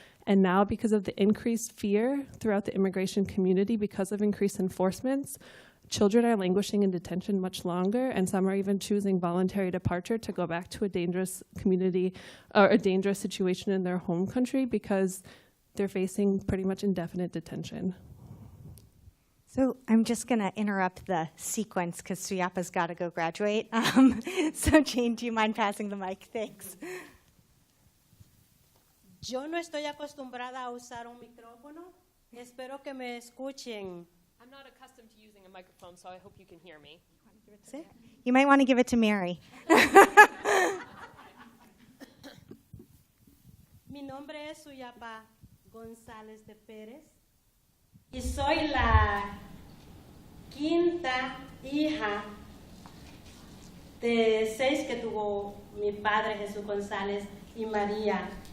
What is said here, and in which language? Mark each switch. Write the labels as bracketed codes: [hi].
[en] And now, because of the increased fear throughout the immigration community, because of increased enforcements, children are languishing in detention much longer, and some are even choosing voluntary departure to go back to a dangerous community or a dangerous situation in their home country because they're facing pretty much indefinite detention. So I'm just going to interrupt the sequence because Suyapa's got to go graduate. So Jane, do you mind passing the mic? Thanks. [es] Yo no estoy acostumbrada a usar un micrófono. Espero que me escuchen. [en] I'm not accustomed to using a microphone, so I hope you can hear me. You might want to give it to Mary. [es] Mi nombre es Suyapa González de Pérez y soy la quinta hija de 6 que tuvo mi padre Jesús González y María.